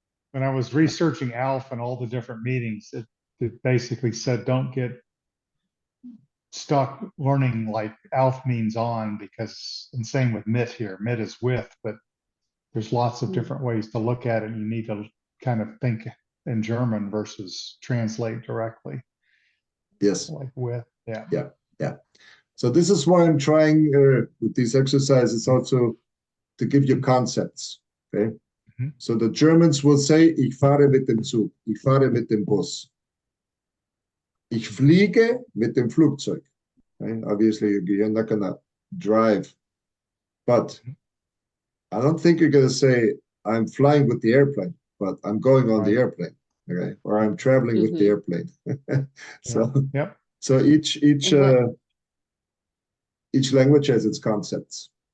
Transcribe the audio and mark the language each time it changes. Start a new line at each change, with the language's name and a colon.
English: When I was researching ALF and all the different meetings, it basically said don't get stuck learning like ALF means on, because, and same with mit here, mit is with, but there's lots of different ways to look at it. You need to kind of think in German versus translate directly. Yes. Like with, yeah. Yeah, yeah. So this is why I'm trying with these exercises also to give you concepts, okay? Mm-hmm. So the Germans will say,
German: ich fahre mit dem Zug, ich fahre mit dem Bus. Ich fliege mit dem Flugzeug.
English: Okay? Obviously, you're not gonna drive, but I don't think you're gonna say, I'm flying with the airplane, but I'm going on the airplane, okay? Or I'm traveling with the airplane. So, yep. So each language has its concepts.